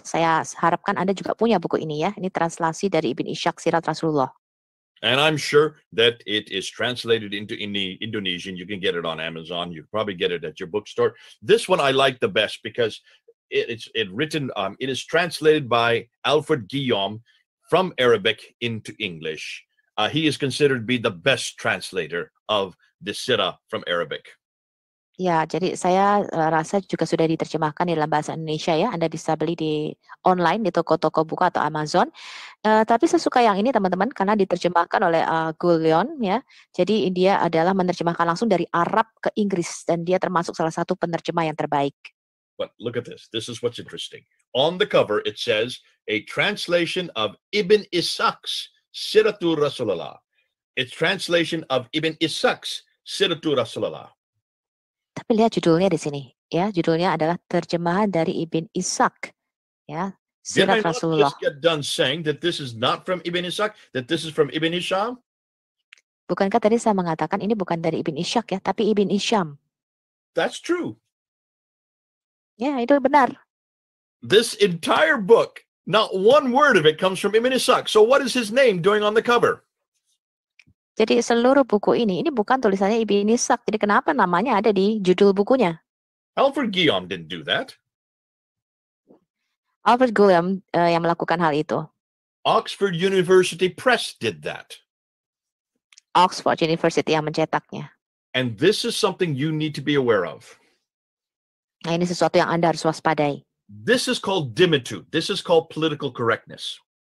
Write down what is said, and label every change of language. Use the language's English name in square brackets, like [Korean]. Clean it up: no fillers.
[Indonesian] Saya harapkan Anda juga punya buku ini ya. Ini translasi dari Ibn Ishaq Sirat Rasulullah. [English] And I'm sure that it is translated into Indonesian. You can get it on Amazon. You can probably get it at your bookstore. This one I like the best because it is translated by Alfred Guillaume from Arabic into English. He is considered to be the best translator of the Sirah from Arabic. [Indonesian] Ya, jadi saya rasa juga sudah diterjemahkan di dalam bahasa Indonesia ya. Anda bisa beli di online di toko-toko buku atau Amazon. Tapi saya suka yang ini teman-teman karena diterjemahkan oleh Guillaume ya. Jadi dia adalah menerjemahkan langsung dari Arab ke Inggris dan dia termasuk salah satu penerjemah yang terbaik. [English] But look at this. This is what's interesting. On the cover it says a translation of Ibn Ishaq's Siratul Rasulullah. It's translation of Ibn Ishaq's Siratul Rasulullah. [Indonesian] Tapi lihat judulnya di sini, ya judulnya adalah terjemahan dari Ibn Ishaq, ya Sirat Rasulullah. [English] Did I not just get done saying that this is not from Ibn Ishaq, that this is from Ibn Hisham? [Indonesian] Bukankah tadi saya mengatakan ini bukan dari Ibn Ishaq ya, tapi Ibn Hisham? [English] That's true. [Indonesian] Ya, itu benar. [English] This entire book, not one word of it comes from Ibn Ishaq. So what is his name doing on the cover? [Indonesian] Jadi seluruh buku ini bukan tulisannya Ibn Ishaq. Jadi kenapa namanya ada di judul bukunya? [English] Alfred Guillaume didn't do that. [Indonesian] Alfred Guillaume yang melakukan hal itu. [English] Oxford University Press did that. [Indonesian] Oxford University yang mencetaknya. [English] And this is something you need to be aware of. [Indonesian] Nah, ini sesuatu yang Anda harus waspadai. [English] This is called dimitude. This is called political correctness.